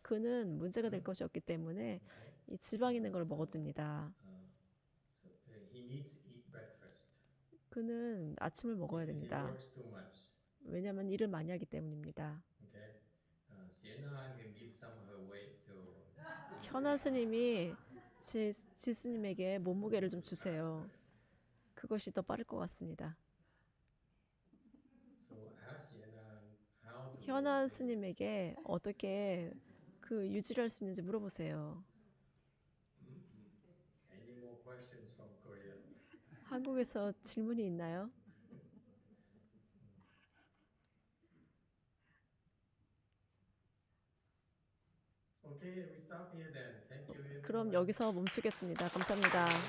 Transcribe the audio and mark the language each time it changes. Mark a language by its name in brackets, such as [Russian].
[Korean] 그는 문제가 될 것이 없기 때문에 [English] Okay? [Korean] 이 지방 있는 걸 먹어둡니다. [English] So he needs to eat breakfast [Korean] 그는 아침을 먹어야 [English] because he [Korean] 됩니다. [English] works too much. [Korean] 왜냐하면 일을 많이 하기 때문입니다. [English] Okay. Sienna can give some of her weight to. [Korean] 현아 스님이 지스님에게 몸무게를 좀 주세요. 그것이 더 빠를 것 같습니다. [English] So ask Sienna how to. [Korean] 현아 스님에게 어떻게 유지를 할 수 있는지 물어보세요. [English] Any more questions from Korea? [Korean] 한국에서 질문이 있나요? [English] Okay, we stop here then. Thank you. [Korean] 그럼 [English] everyone. [Korean] 여기서 멈추겠습니다. 감사합니다.